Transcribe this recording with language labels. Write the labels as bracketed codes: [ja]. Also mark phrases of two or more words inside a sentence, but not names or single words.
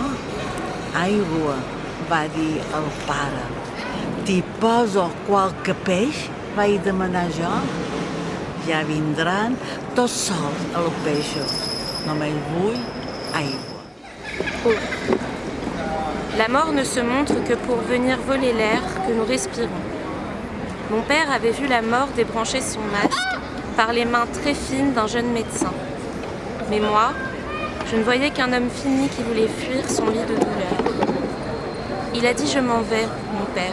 [ca] Aigua, va dir el pare. T'hi poso qualque peix, vaig demanar jo. Ja vindran tots sols els peixos. Només vull aigua. [fr] La mort ne se montre que pour venir voler l'air que nous respirons. Mon père avait vu la mort débrancher son masque par les mains très fines d'un jeune médecin. Mais moi, je ne voyais qu'un homme fini qui voulait fuir son lit de douleur. Il a dit « Je m'en vais, mon père ».